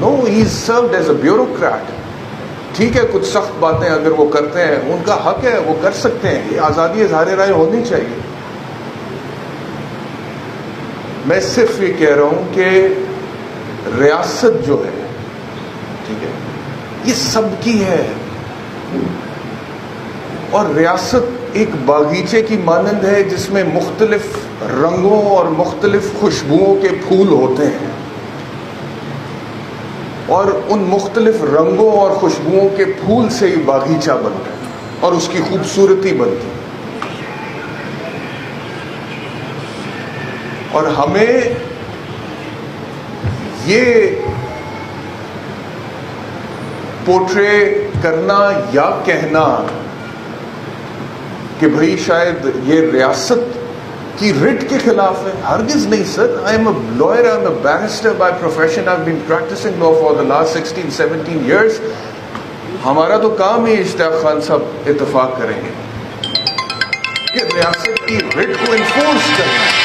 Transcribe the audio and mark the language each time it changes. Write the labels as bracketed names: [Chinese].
[English] No, he is served as a bureaucrat. [Urdu] ٹھیک ہے، کچھ سخت باتیں اگر وہ کرتے ہیں ان کا حق ہے، وہ کر سکتے ہیں، یہ آزادی اظہار رائے ہونی چاہیے. میں صرف یہ کہہ رہا ہوں کہ ریاست جو ہے، ٹھیک ہے، یہ سب کی ہے، اور ریاست ایک باغیچے کی مانند ہے جس میں مختلف رنگوں اور مختلف خوشبوؤں کے پھول ہوتے ہیں، اور ان مختلف رنگوں اور خوشبوؤں کے پھول سے ہی باغیچہ بنتا ہے اور اس کی خوبصورتی بنتی ہے. اور ہمیں یہ پورٹرے کرنا یا کہنا کہ بھئی شاید یہ ریاست کی رٹ کے خلاف ہے، ہرگز نہیں سر. [English] I am a lawyer, I am a barrister by profession. I have been practicing law for the last 16-17 years. [Urdu] ہمارا تو کام ہی اشتیاق خان صاحب اتفاق کریں گے کہ ریاست کی رٹ کو انفورس کرنا.